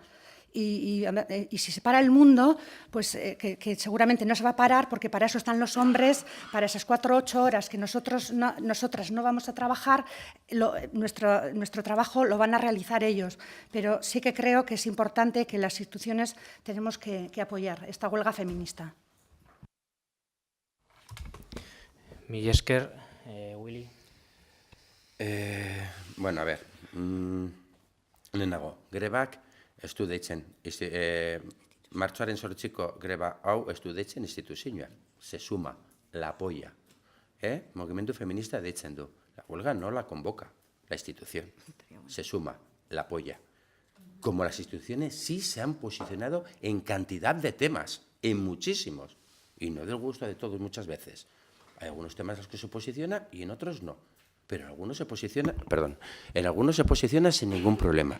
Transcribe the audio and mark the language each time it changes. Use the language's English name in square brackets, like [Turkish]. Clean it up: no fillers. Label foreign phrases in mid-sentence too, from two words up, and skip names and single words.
[Spanish] Y si se para el mundo, pues que seguramente no se va a parar, porque para eso están los hombres, para esas 4 o 8 horas que nosotras no vamos a trabajar, nuestro trabajo lo van a realizar ellos. Pero sí que creo que es importante que las instituciones tenemos que apoyar esta huelga feminista. Mila esker, Willy. Bueno, a ver, [Basque] lehenago, grebak ez du deitzen, martxoaren 8ko greba hau ez du deitzen instituzioa, [Spanish] se suma, la apoya. Movimiento feminista [Basque] deitzen du, [Spanish] la huelga no la convoca la institución, se suma, la apoya. Como las instituciones sí se han posicionado en cantidad de temas, en muchísimos, y no del gusto de todos muchas veces. Hay algunos temas en los que se posiciona y en otros no. Pero en algunos se posiciona sin ningún problema.